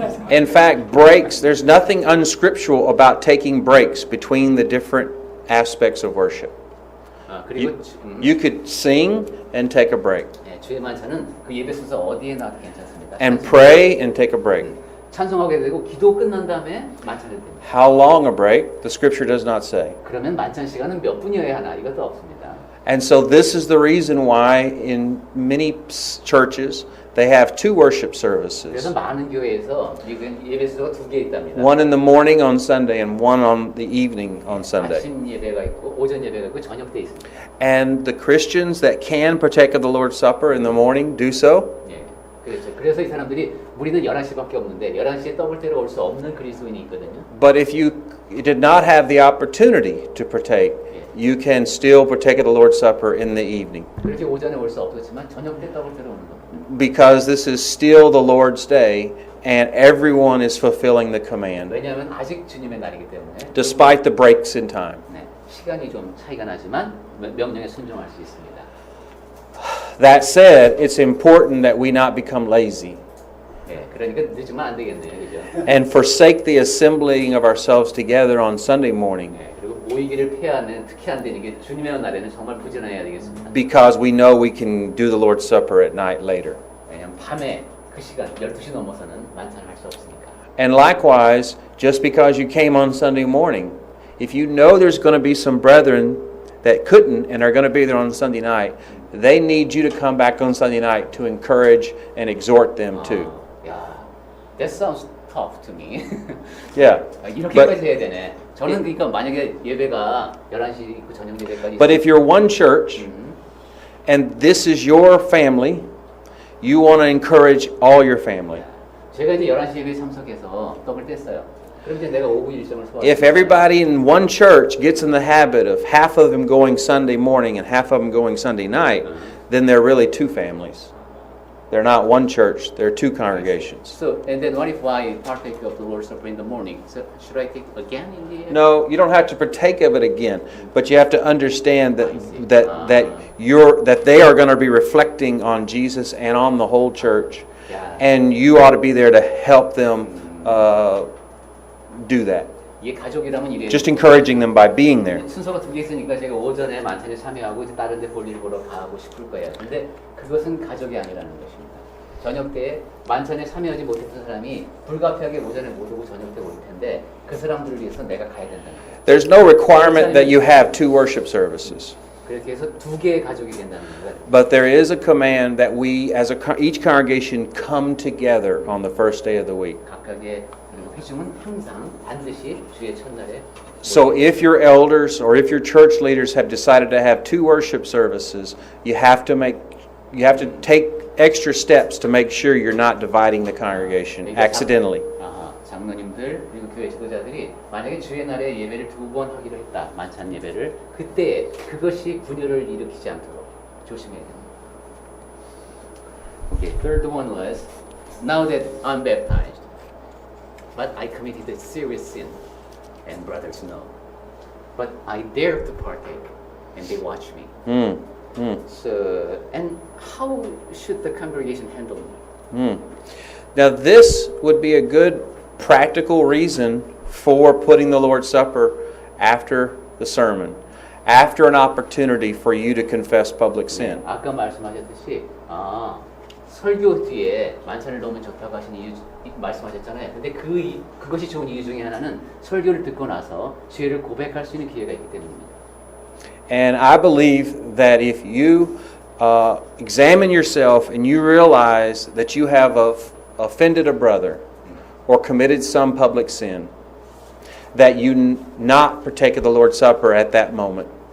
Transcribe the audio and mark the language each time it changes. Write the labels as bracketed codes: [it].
[en] In fact, breaks, there's nothing unscriptural about taking breaks between the different aspects of worship. [ko] 그리고 [en] You could sing and take a break, [ko] 네, 주의 만찬은 그 예배 순서 어디에 놔도 괜찮습니다. [en] and pray and take a break. [ko] 찬송하게 되고 기도 끝난 다음에 만찬을 드립니다. [en] How long a break? The scripture does not say. [ko] 그러면 만찬 시간은 몇 분이어야 하나 이것도 없습니다. [en] And so this is the reason why in many churches they have 2 worship services. [ko] 그래서 많은 교회에서 예배 순서가 2개 있답니다. [en] One in the morning on Sunday and one on the evening on Sunday. [ko] 아침 예배가 있고 오전 예배가 있고 저녁 때 있습니다. [en] And the Christians that can partake of the Lord's Supper in the morning do so. [ko] 예, 그렇죠. 그래서 이 사람들이 우리는 11시밖에 없는데 11시에 떡을 떼러 올 수 없는 그리스도인이 있거든요. [en] But if you did not have the opportunity to partake, you can still partake of the Lord's Supper in the evening. [ko] 그렇게 오전에 올 수 없었지만 저녁 때 떡을 떼러 오는 겁니다. [en] Because this is still the Lord's day and everyone is fulfilling the command, [ko] 왜냐하면 아직 주님의 날이기 때문에 [en] despite the breaks in time. [ko] 네, 시간이 좀 차이가 나지만 명령에 순종할 수 있습니다. [en] That said, it's important that we not become lazy [ko] 예, 그러니까 늦으면 안 되겠네요, 그죠? [en] and forsake the assembling of ourselves together on Sunday morning [ko] 예, 그리고 모이기를 피하는 특히 안 되는 게 주님의 날에는 정말 부지런해야 되겠습니다. [en] because we know we can do the Lord's Supper at night later. [ko] 왜냐하면 밤에 그 시간 12시 넘어서는 만찬할 수 없으니까. [en] And likewise, just because you came on Sunday morning, if you know there's going to be some brethren that couldn't and are going to be there on Sunday night, they need you to come back on Sunday night to encourage and exhort them too. 야, that sounds tough to me. Yeah. [ko] 이렇게까지 해야 되네. 저는 그러니까 만약에 예배가 11시 있고 저녁 예배까지 [en] But if you're one church and this is your family, you want to encourage all your family. [ko] 제가 이제 11시 예배에 참석해서 떡을 뗐어요. 그럼 이제 내가 오후 일정을 소화해. [en] If everybody in one church gets in the habit of half of them going Sunday morning and half of them going Sunday night, then they're really two families. They're not one church, they're two congregations. So, and then what if I partake of the Lord's Supper in the morning? So, should I take again in the No, you don't have to partake of it again, but you have to understand I see. that they are going to be reflecting on Jesus and on the whole church, Yeah. and you ought to be there to help them do that. [ko] 이게 가족이라면 이래요. [en] Just encouraging them by being there. [ko] 순서가 두 개 있으니까 제가 오전에 만찬에 참여하고 이제 다른 데 볼일 보러 가고 싶을 거예요. 근데 그것은 가족이 아니라는 것입니다. 저녁 때에 만찬에 참여하지 못했던 사람이 불가피하게 오전에 못 오고 저녁 때 올 텐데 그 사람들을 위해서 내가 가야 된다는 거예요. [en] There's no requirement that you have two worship services, [ko] 그렇게 해서 두 개의 가족이 된다는 거예요. [en] but there is a command that we, as each congregation, come together on the first day of the week. [ko] 각각의 그리고 회중은 항상 반드시 주의 첫날에 [en] So if your elders or if your church leaders have decided to have two worship services, you have to take extra steps to make sure you're not dividing the congregation accidentally. [ko] 장로님들 그리고 교회 지도자들이 만약에 주의 날에 예배를 두 번 하기로 했다. 만찬 예배를 그때 그것이 분열을 일으키지 않도록 조심해야 됩니다. [en] Okay, third one was now that I'm baptized, but I committed a serious sin, and brothers know. But I dare to partake, and they watch me. So, and how should the congregation handle me? Now this would be a good practical reason for putting the Lord's Supper after the sermon, after an opportunity for you to confess public sin. [ko] 아까 말씀하셨듯이 설교 뒤에 만찬을 넣으면 좋다고 하신 이유 말씀하셨잖아요. 근데 그것이 좋은 이유 중에 하나는 설교를 듣고 나서 죄를 고백할 수 있는 기회가 있기 때문입니다. [en] And I believe that if you examine yourself and you realize that you have offended a brother or committed some public sin, that you not partake of the Lord's Supper at that moment.